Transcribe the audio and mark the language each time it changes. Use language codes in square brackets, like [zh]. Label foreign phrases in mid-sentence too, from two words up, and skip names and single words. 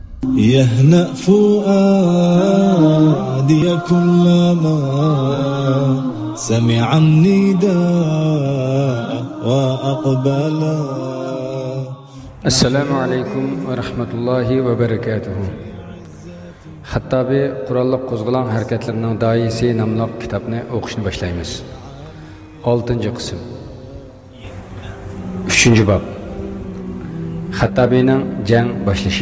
[ar] يهنأ فؤادي كلما سمع النداء وأقبلا. السلام عليكم ورحمة الله وبركاته. [uz] Xattabi Qur'onliq qo'zg'alon harakatlarining doisi nomli kitobni o'qishni boshlaymiz. 6-qism. 3-bob. Xattabining jang boshlashi.